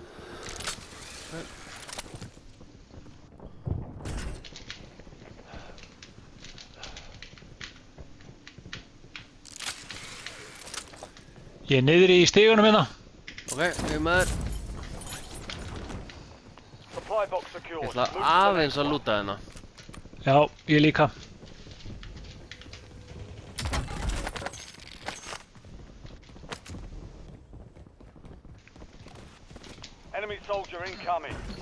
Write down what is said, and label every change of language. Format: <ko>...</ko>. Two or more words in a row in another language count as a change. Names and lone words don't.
<is>Ég er niður í stigunum hérna. Ok, ég er með þér.</is> <en>supply box</en> <is>Ég</is> <en>secured.</en> <is>ætla</is> <en>Move to the</en> <is>aðeins</is> <en>next</en> <is>að</is> <en>one.</en> <is>lúta hérna. Já, ég líka.</is> <en>Enemy soldier incoming.</en>